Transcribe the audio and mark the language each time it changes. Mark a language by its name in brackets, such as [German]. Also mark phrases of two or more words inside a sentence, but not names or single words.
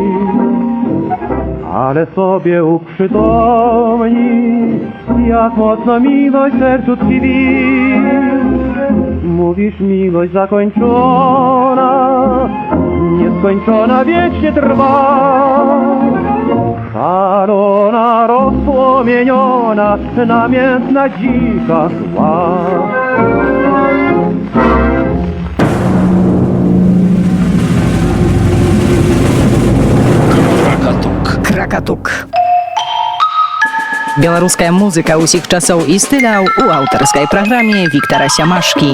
[Polish] ale sobie uprzytomnij, jak mocno miłość w sercu tkwi. Mówisz, miłość zakończona, nieskończona wiecznie trwa. Szalona, rozpłomieniona, namiętna, dzika, zła. [Belarusian] Кракатук. Беларуская музыка ўсіх часоў і стыляў у аўтарскай праграме Віктара Сямашкі.